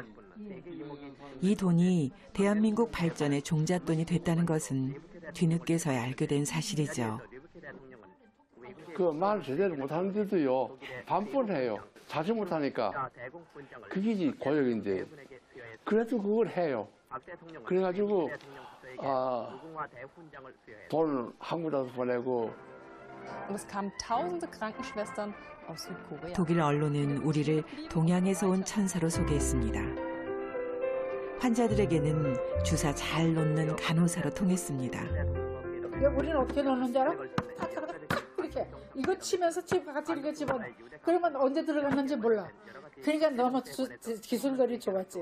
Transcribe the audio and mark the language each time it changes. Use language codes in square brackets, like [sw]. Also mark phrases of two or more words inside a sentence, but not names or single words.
[ko] 이 돈이 대한민국 발전의 종잣돈이 됐다는 것은 뒤늦게서야 알게 된 사실이죠. 그 말 제대로 못하는데도요 반품해요. 자주 못하니까 그게 고역인데 그래도 그걸 해요. 그래가지고 돈 한국에서 보내고. [de] Und es kamen tausende Krankenschwestern aus Südkorea. [ko] 독일 언론은 우리를 동양에서 온 천사로 소개했습니다. 환자들에게는 주사 잘 놓는 간호사로 통했습니다. 우리는 어떻게 넣는 줄 알아? 이렇게 이거 치면서 같이 이렇게 집어넣어. 그러면 언제 들어갔는지 몰라. 그러니까 너무 기술들이 좋았지.